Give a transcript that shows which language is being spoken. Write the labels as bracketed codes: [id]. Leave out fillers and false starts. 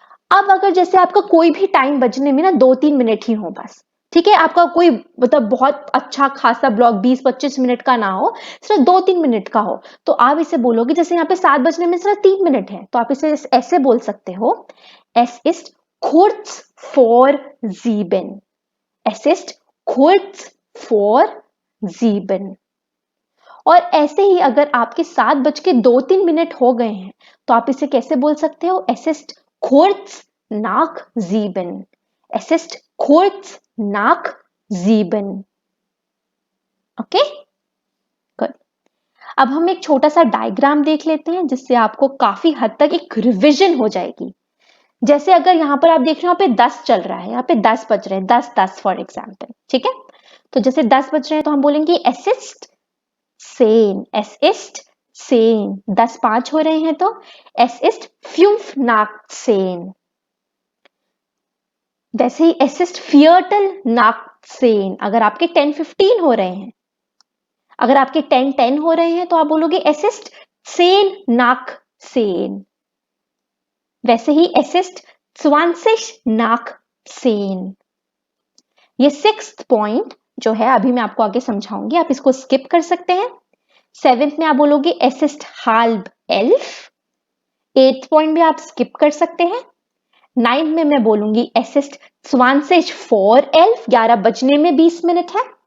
[hi] अब अगर जैसे आपका कोई भी टाइम बजने में ना 2-3 मिनट ही हो बस, ठीक है, आपका कोई मतलब बहुत अच्छा खासा ब्लॉक 20-25 मिनट का ना हो, सिर्फ 2-3 मिनट का हो, तो आप इसे बोलोगे, जैसे यहाँ पे 7 बजने में सिर्फ 3 मिनट है, तो आप इसे ऐसे बोल सकते हो, [de] एस इस्ट kurz vor 7, [hi] es ist kurz vor 7। और ऐसे ही अगर आपके 7:02 हो गए हैं, तो आप इसे कैसे बोल सकते हो? [de] Es ist kurz nach 7, es ist kurz nach 7। [hi] Okay, good. अब हम एक छोटा सा डायग्राम देख लेते हैं, जिससे आपको काफी हद तक एक रिविजन हो जाएगी। जैसे अगर यहाँ पर आप देख रहे हो, यहाँ पे 10 चल रहा है, यहाँ पे 10 बज रहे हैं, 10-10 फॉर एग्जाम्पल, ठीक है, तो जैसे 10 बज रहे हैं तो हम बोलेंगे [de] es ist 10, es ist 10, [hi] 10:05 हो रहे हैं तो [de] es ist 5 nach 10। [hi] वैसे ही [de] es ist viertel nach 10, [hi] अगर आपके 10:15 हो रहे हैं, अगर आपके 10:10 हो रहे हैं तो आप बोलोगे [de] es ist 10 nach 10। [hi] वैसे ही [de] es ist 20 nach 10। [hi] ये 6th पॉइंट जो है अभी मैं आपको आगे समझाऊंगी, आप इसको स्किप कर सकते हैं। 7th में आप बोलोगे [de] es ist halb 11, [hi] 8th point भी आप स्किप कर सकते हैं। 9th में मैं बोलूंगी [de] असिस्ट स्वानसेज फॉर एल्फ, [hi] 11 बजने में 20 मिनट है।